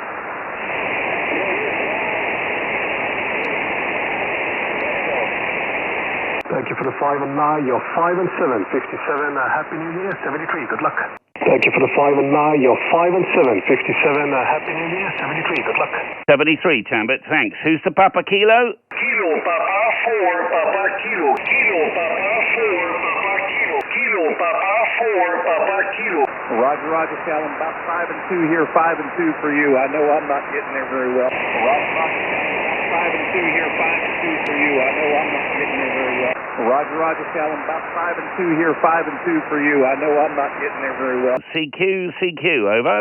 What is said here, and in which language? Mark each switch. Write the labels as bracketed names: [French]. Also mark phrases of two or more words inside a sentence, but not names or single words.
[English] Thank you for the 5 and 9. You're 5 and 7. 57. Happy New Year. 73. Good luck. Thank you for the 5 and 9. You're 5 and 7. 57. Happy New Year. 73. Good luck. 73, Tambit. Thanks. Who's the Papa Kilo? Kilo, Papa 4, Papa Kilo. Kilo, Papa 4, Papa Kilo. Kilo, Papa 4, Papa Kilo. Roger, Callum. About 5 and 2 here. 5 and 2 for you. I know I'm not getting there very well. Roger, Callum. 5 and 2 here. 5 and 2 for you. I know I'm not getting there very well. Roger, Callum. About 5 and 2 here. 5 and 2 for you. I know I'm not getting there very well. CQ, over.